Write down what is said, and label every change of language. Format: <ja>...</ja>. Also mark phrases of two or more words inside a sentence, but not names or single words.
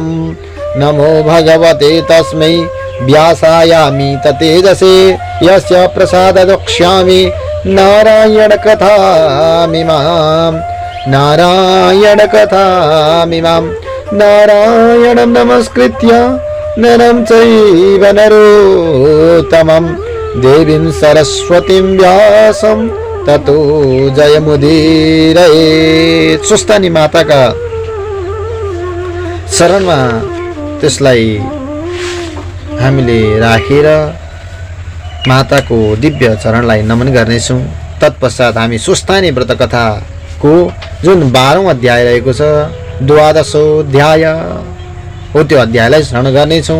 <sa>नमो भगवते तस्मै व्यासायामि ततेजसे यस्य प्रसादात् वक्ष्यामि नारायण कथामिमां नारायणं नमस्कृत्य नरं चैव नरोत्तमं देवीं सरस्वतीं व्यासं ततो जयमुदीरयेत्।</sa> <ne>स्वस्थानी माताका शरणमा त्यसलाई हामीले राखेर माताको दिव्य चरणलाई नमन गर्नेछौँ। तत्पश्चात हामी स्वस्थानी व्रत कथाको जुन 12औं अध्याय रहेको छ, 12औं अध्याय हो, त्यो अध्यायलाई श्रवण गर्नेछौँ।</ne>